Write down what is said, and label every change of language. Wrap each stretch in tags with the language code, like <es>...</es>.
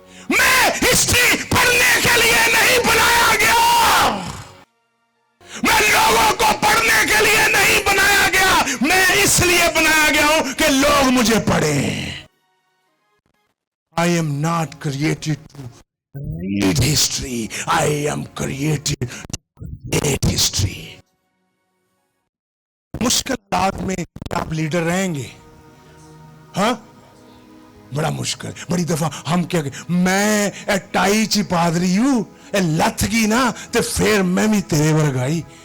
<hi>मैं हिस्ट्री पढ़ने के लिए नहीं बनाया गया, मैं लोगों को पढ़ने के लिए नहीं बनाया गया, मैं इसलिए बनाया गया हूं कि लोग मुझे पढ़ें।</hi> <en>I am not created to read history. I am created to create history.</en> <hi>मुश्किल हालात में आप लीडर रहेंगे, हाँ? बड़ा मुश्किल। बड़ी दफा हम क्या, मैं टाई ची पादरी हूं, लथ गई ना तो फिर मैं भी तेरे वर्गाई।</hi>